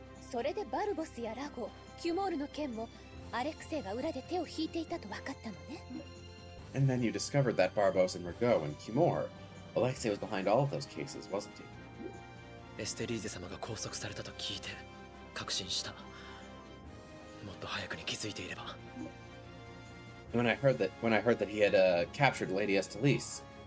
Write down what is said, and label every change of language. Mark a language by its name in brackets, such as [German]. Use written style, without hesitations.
[Japanese] それでバルボスやラゴ、キュモールの件もアレクセイが裏で手を引いていたと分かったのね。 [English] And then you discovered that Barbos and Rigaud and Kimor, Alexei was behind all of those cases, wasn't he? [Japanese] エステリーゼ様が拘束されたと聞いて確信した。もっと早くに気づいていれば。 [English] When I heard that he had captured Lady Estelice,